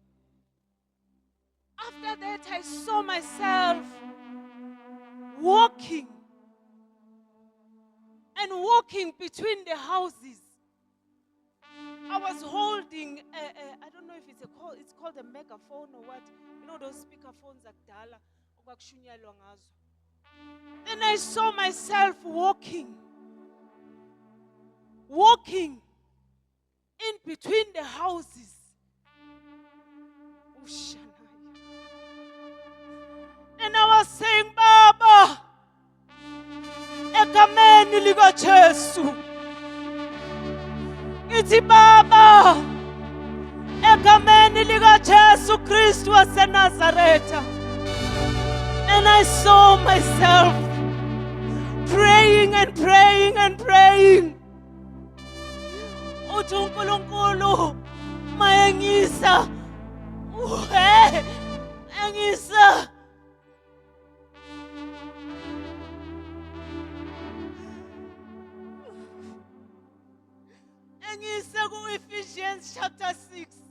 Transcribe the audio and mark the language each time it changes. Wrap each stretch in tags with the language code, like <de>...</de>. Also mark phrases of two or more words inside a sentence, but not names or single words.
<en>After that, I saw myself walking between the houses. I was holding, I don't know if it's called a megaphone or what. You know those speakerphones</en> <zu>akudala okwakushunyalwa ngazo.</zu> <en>Then I saw myself walking in between the houses. And I was saying,</en> <zu>Baba, egameni lika Jesu. Ithi Baba, egameni lika Jesu Kristu waseNazaretha.</zu> <en>And I saw myself praying and praying and praying.</en> <zu>Uthi uNkulunkulu mayengisa. Engisa. Engisa ku</zu> <en>Ephesians chapter 6.</en>